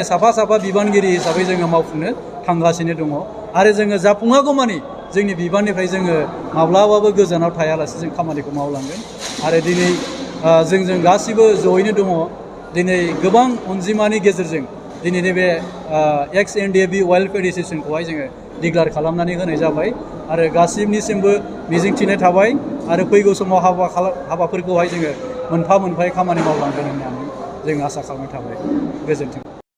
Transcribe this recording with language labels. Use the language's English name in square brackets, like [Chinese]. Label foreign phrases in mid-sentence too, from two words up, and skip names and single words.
[Bodo] साफा साफा बिबानगिरि हिसाबै जोङो मावफुंनो थांगासिनो दङ आरो जोङो जाफुङागौमानि जोंनि बिबाननिफ्राय जोङो माब्लाबाबो गोजानाव थायालासे जों खामानिखौ मावलांगोन आरो दिनै जों गासिबो जयैनो दङ दिनै गोबां अनजिमानि गेजेरजों दिनैनि बे एक्स एंड बी वेलफेयर एसोसिएशनखौहाय जोङो डिक्लेयार खालामनानै होनाय जाबाय आरो गासिबनिसिमबो मिजिंथिनाय थाबाय आरो फैगौ समाव हाबाफोरखौहाय जोङो मोनफा मोनफायै खामानि मावलांगोन होननानै जों आसा खालामनाय थाबाय गोजोन्थों।